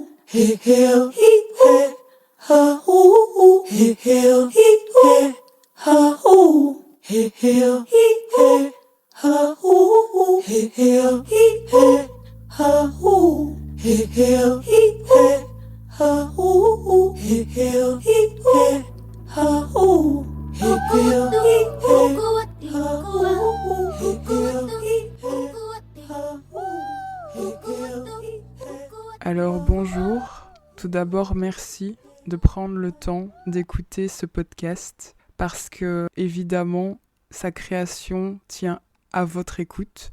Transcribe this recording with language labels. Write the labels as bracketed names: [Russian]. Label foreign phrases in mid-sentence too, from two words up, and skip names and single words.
[French] hey, hey, hey, ha, ooh, hey, hey, hey, ha, ooh, hey, hey, hey, ha, ooh, hey, hey, hey, ha, ooh, hey, hey, hey, ha, ooh, hey, hey, hey, ha, ooh, hey, hey, hey, Alors bonjour, tout d'abord merci de prendre le temps d'écouter ce podcast parce que évidemment sa création tient à votre écoute.